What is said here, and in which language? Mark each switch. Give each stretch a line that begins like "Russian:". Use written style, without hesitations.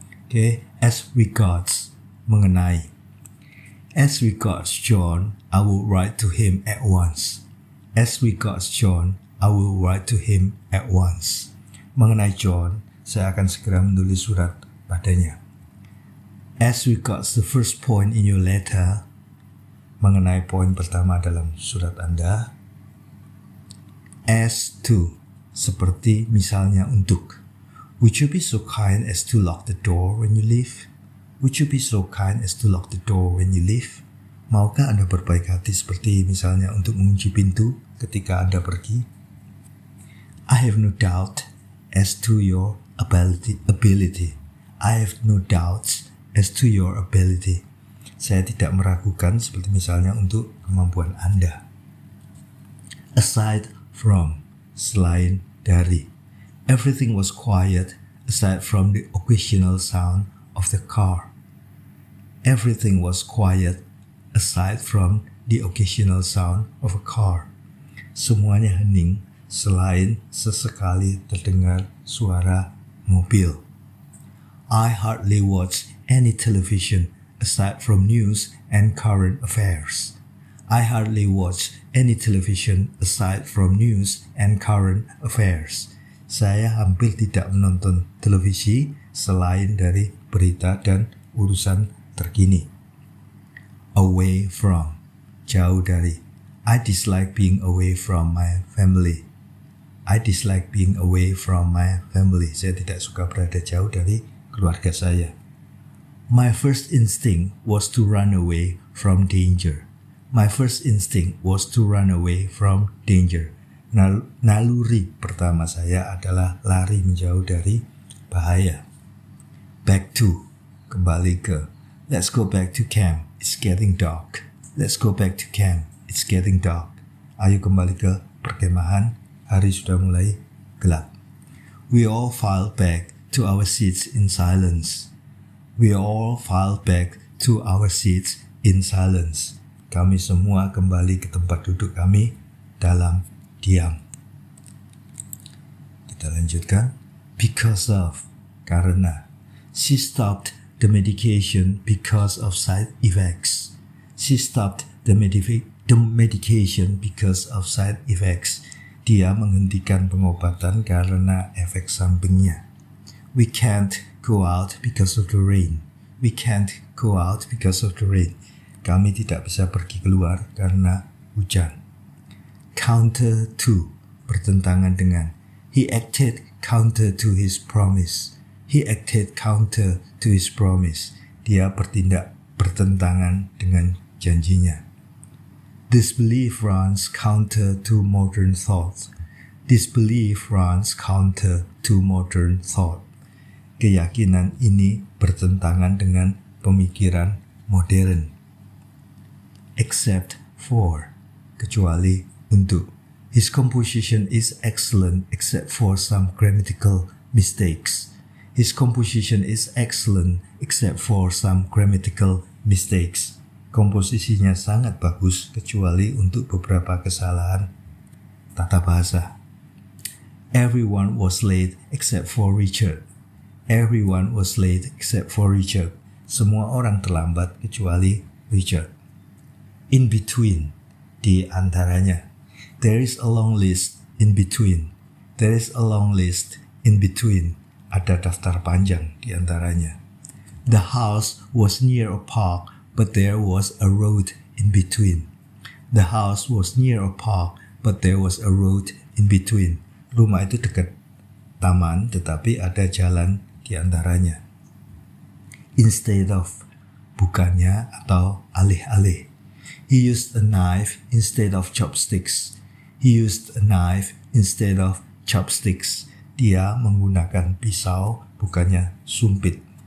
English: Okay, as regards,
Indonesian: mengenai.
English: As regards John, I will write to him at once. As regards John, I will write to him at once.
Indonesian: Mengenai John, saya akan segera menulis surat padanya.
English: As regards the first point in your letter,
Indonesian: mengenai poin pertama dalam surat Anda.
English: As to,
Indonesian: seperti misalnya untuk.
English: Would you be so kind as to lock the door when you leave? Would you be so kind as to lock the door when you leave?
Indonesian: Maukah Anda berbaik hati seperti misalnya untuk mengunci pintu ketika Anda pergi?
English: I have no doubt as to your ability. I have no doubts as to your ability.
Indonesian: Saya tidak meragukan seperti misalnya untuk kemampuan Anda.
English: Aside from,
Indonesian: selain dari.
English: Everything was quiet aside from the occasional sound of the car. Everything was quiet aside from the occasional sound of a car.
Indonesian: Semuanya hening selain sesekali terdengar suara mobil.
English: I hardly watch any television aside from news and current affairs. I hardly watch any television aside from news and current affairs.
Indonesian: Saya hampir tidak menonton televisi selain dari berita dan urusan terkini.
English: Away from,
Indonesian: jauh dari.
English: I dislike being away from my family. I dislike being away from my family.
Indonesian: Saya tidak suka berada jauh dari keluarga saya.
English: My first instinct was to run away from danger. My first instinct was to run away from danger.
Indonesian: Naluri pertama saya adalah lari menjauh dari bahaya.
English: Back to,
Indonesian: kembali ke.
English: Let's go back to camp. It's getting dark. Let's go back to camp. It's getting dark.
Indonesian: Ayo kembali ke perkemahan. Hari sudah mulai gelap.
English: We all filed back to our seats in silence. We all filed back to our seats in silence.
Indonesian: Kami semua kembali ke tempat duduk kami dalam diam. Kita lanjutkan.
English: Because of,
Indonesian: karena.
English: She stopped the medication because of side effects. She stopped the medication because of side effects.
Indonesian: Dia menghentikan pengobatan karena efek sampingnya.
English: We can't go out because of the rain. We can't go out because of the rain.
Indonesian: Kami tidak bisa pergi keluar karena hujan.
English: Counter to,
Indonesian: bertentangan dengan.
English: He acted counter to his promise. He acted counter to his promise.
Indonesian: Dia bertindak bertentangan dengan janjinya.
English: Disbelief runs counter to modern thought. Disbelief runs counter to modern thought.
Indonesian: Keyakinan ini bertentangan dengan pemikiran modern.
English: Except for,
Indonesian: kecuali untuk.
English: His composition is excellent except for some grammatical mistakes. His composition is excellent except for some grammatical mistakes.
Indonesian: Komposisinya sangat bagus kecuali untuk beberapa kesalahan tata bahasa.
English: Everyone was late except for Richard. Everyone was late except for Richard.
Indonesian: Semua orang terlambat kecuali Richard.
English: In between,
Indonesian: di antaranya.
English: There is a long list in between. There is a long list in between.
Indonesian: Ada daftar panjang di antaranya.
English: The house was near a park, but there was a road in between. The house was near a park, but there was a road in between.
Indonesian: Rumah itu dekat taman, tetapi ada jalan di antaranya.
English: Instead of,
Indonesian: bukannya atau alih-alih.
English: He used a knife instead of chopsticks. He used a knife instead of chopsticks.
Indonesian: Dia menggunakan pisau, bukannya sumpit.